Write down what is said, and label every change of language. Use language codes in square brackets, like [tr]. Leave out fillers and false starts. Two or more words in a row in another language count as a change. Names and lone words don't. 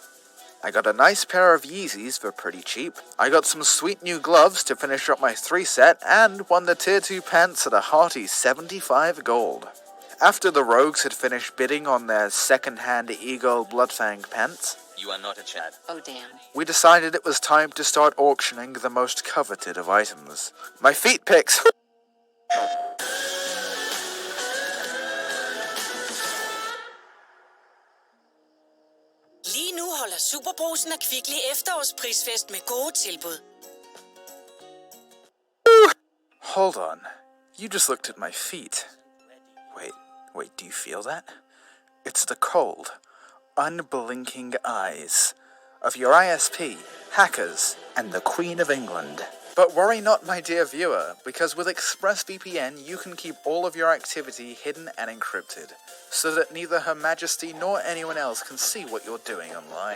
[en] I got a nice pair of Yeezys for pretty cheap. I got some sweet new gloves to finish up my 3 set, and won the tier 2 pants at a hearty 75 gold. After the rogues had finished bidding on their second-hand Eagle Bloodfang pants, You are not a Chad. Oh damn. we decided it was time to start auctioning the most coveted of items. My feet pics! [da] Lige nu holder Superbrusen og Kvickly efterårsprisfest med gode tilbud. [en] Hold on. You just looked at my feet. Wait, do you feel that? It's the cold, unblinking eyes of your ISP, hackers, and the Queen of England. But worry not, my dear viewer, because with ExpressVPN you can keep all of your activity hidden and encrypted, so that neither Her Majesty nor anyone else can see what you're doing online.